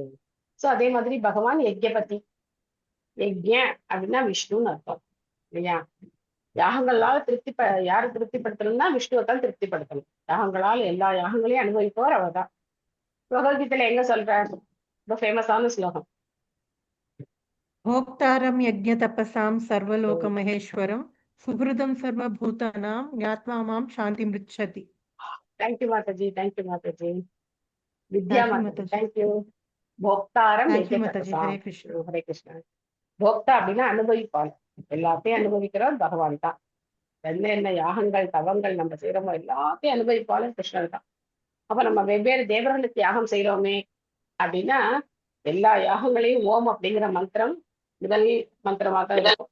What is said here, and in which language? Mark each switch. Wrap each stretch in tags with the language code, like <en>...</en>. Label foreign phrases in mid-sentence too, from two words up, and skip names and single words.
<ta>சோ அதே மாதிரி பகவான் யஜ்ஞபதி. யஜ்ஞ அப்படின்னா விஷ்ணுன்னு அர்த்தம் இல்லையா? யாகங்களால் யாரை திருப்திப்படுத்தணும்னா விஷ்ணுவை தான் திருப்திப்படுத்தணும். யாகங்களால் எல்லா யாகங்களையும் அனுபவிப்பவர் அவர் தான். பகவத்கீதையில எங்க சொல்றார்? ரொம்ப ஃபேமஸான ஸ்லோகம்.</ta> <sa>भोक्तारं यज्ञतपसां सर्वलोकमहेश्वरं सुहृदं सर्वभूतानां ज्ञात्वा मां शान्तिमृच्छति.</sa> <ta>தேங்க்யூ மாதாஜி, தேங்க்யூ மாதாஜி. வித்யா</ta> <en>Thank you, மாதாஜி, Mataji.</en> <ta>தேங்க்யூ. போக்தாரம்</ta> <en>Thank you, Mataji.</en> <sa>யஜ்ஞதபசாம்.</sa> <en>Hare Krishna.</en> <ta>ஹரே கிருஷ்ணா. போக்தா அப்படின்னா அனுபவிப்பாள். எல்லாத்தையும் அனுபவிக்கிறவர் பகவான் தான். என்ன யாகங்கள் தவங்கள் நம்ம செய்யறோமோ எல்லாத்தையும் அனுபவிப்பாலும் கிருஷ்ணன் தான். அப்ப நம்ம வெவ்வேறு தேவர்களுக்கு யாகம் செய்யறோமே அப்படின்னா எல்லா யாகங்களையும் ஓம் அப்படிங்கிற மந்திரம் முதல் மந்திரமா தான் இருக்கும்.</ta>